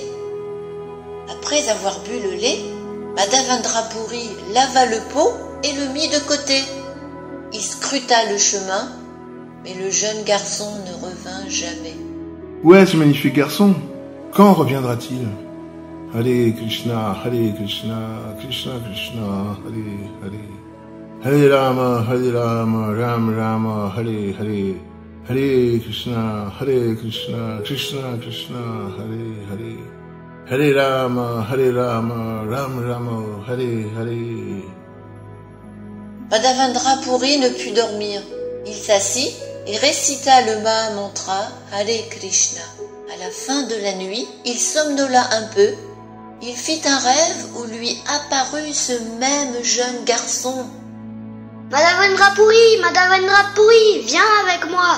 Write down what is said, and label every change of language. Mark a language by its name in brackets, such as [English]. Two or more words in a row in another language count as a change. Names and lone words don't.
[French] Après avoir bu le lait, Madhavendra Puri lava le pot et le mit de côté. Il scruta le chemin, mais le jeune garçon ne revint jamais. Où est ce magnifique garçon? Quand reviendra-t-il? [Sanskrit] Hare Krishna, Krishna Krishna, Hare Hare Rama, Ram Rama, Hare Hare, Hare Krishna, Krishna Krishna, Hare Hare, Hare Rama, Ram Rama, Hare Hare. [French] Madhavendra Puri ne put dormir. Il s'assit et récita le Mahamantra Hare Krishna. À la fin de la nuit, il somnola un peu. Il fit un rêve où lui apparut ce même jeune garçon. « Madhavendra Puri, viens avec moi !»